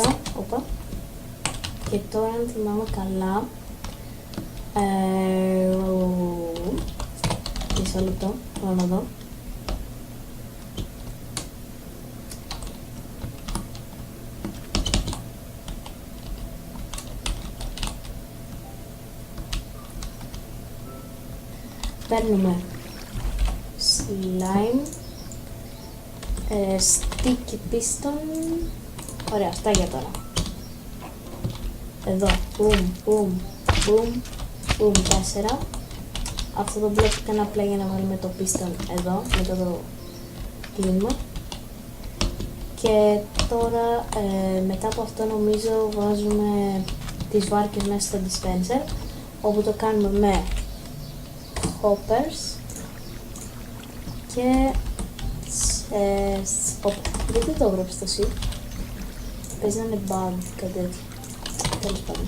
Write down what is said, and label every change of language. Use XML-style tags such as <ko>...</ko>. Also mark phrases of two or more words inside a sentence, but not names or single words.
<el>Και τώρα, Και τώρα αν θυμάμαι καλά, μισό λεπτό, πάω να δω. Παίρνουμε slime,</el> <en>sticky piston,</en> <el>ωραία, αυτά για τώρα. Εδώ, boom, boom, boom, boom, 4. Αυτό το μπλοκ έκανα απλά για να βάλουμε το piston εδώ, μετά το κλείνουμε. Και τώρα, μετά από αυτό νομίζω βάζουμε τις βάρκες μέσα στο dispenser, όπου το κάνουμε με hoppers και γιατί το έγραψε το sheet, παίζει να είναι bug, κάτι τέτοιο, τέλος πάντων.</el>